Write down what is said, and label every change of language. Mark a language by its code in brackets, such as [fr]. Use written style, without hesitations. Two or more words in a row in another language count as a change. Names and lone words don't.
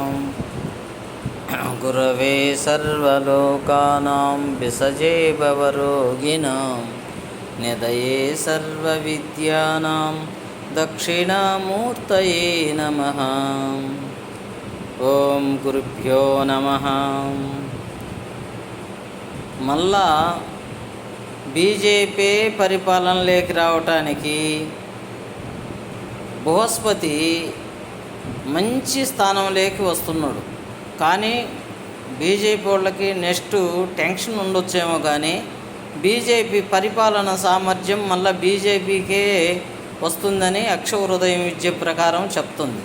[sa] गुरवे सर्वलोकानां विसजे भवरोगिणां निधये सर्वविद्यानां दक्षिणामूर्तये नमः। ओम गुरुभ्यो नमः। [te] మళ్ళా బీజేపీ పరిపాలనలోకి రావటానికి బృహస్పతి మంచి స్థానంలోకి వస్తున్నాడు. కానీ బీజేపీ వాళ్ళకి [en] next tension [te] ఉండొచ్చేమో, కానీ బీజేపీ పరిపాలన సామర్థ్యం మళ్ళీ బీజేపీకే వస్తుందని అక్షహృదయం విద్య ప్రకారం చెప్తుంది.